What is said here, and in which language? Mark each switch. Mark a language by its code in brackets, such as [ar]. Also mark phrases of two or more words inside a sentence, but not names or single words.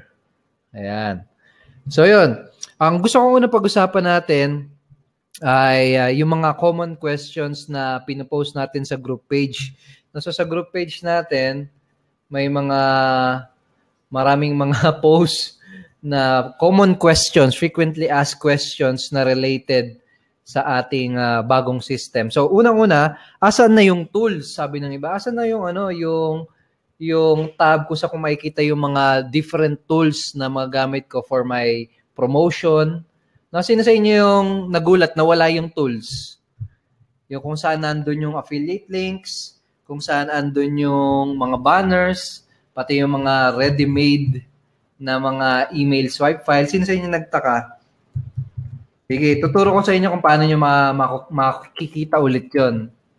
[tl] Ayan. So, yun. Ang gusto ko una pag-usapan natin ay yung mga [en] common questions [tl] na pinopost natin sa group page. So, sa group page natin, may maraming mga posts na [en] common questions, frequently asked questions [tl] na related sa ating bagong system. So, unang-una, asan na yung tools? Sabi ng iba, asan na yung yung tab kung saan makikita yung mga [en] different tools [tl] na magamit ko [en] for my promotion. [tl] No, sino sa inyo yung nagulat na wala yung tools? Yung kung saan nandun yung [en] affiliate links, [tl] kung saan andun yung mga banners, pati yung mga ready-made na mga [en] email swipe file. [tl] Sino sa inyo nagtaka? Sige, tuturo ko sa inyo kung paano nyo makikita ulit yun.